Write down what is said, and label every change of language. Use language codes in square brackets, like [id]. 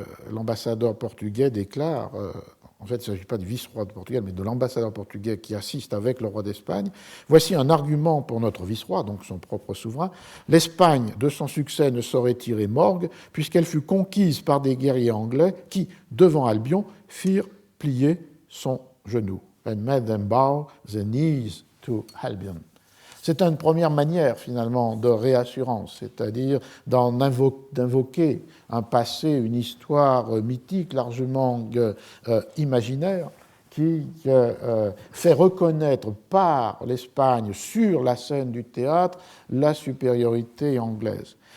[fr] L'ambassadeur portugais déclare, en fait il ne s'agit pas du vice-roi de Portugal, mais de l'ambassadeur portugais qui assiste avec le roi d'Espagne. Voici un argument pour notre vice-roi, donc son propre souverain. L'Espagne, de son succès, ne saurait tirer morgue, puisqu'elle fut conquise par des guerriers anglais qui, devant Albion, firent plier son genou. [en] And made them bow their knees to Albion. [fr] C'est une première manière, finalement, de réassurance, c'est-à-dire d'invoquer un passé, une histoire mythique largement imaginaire qui fait reconnaître par l'Espagne, sur la scène du théâtre, la supériorité anglaise.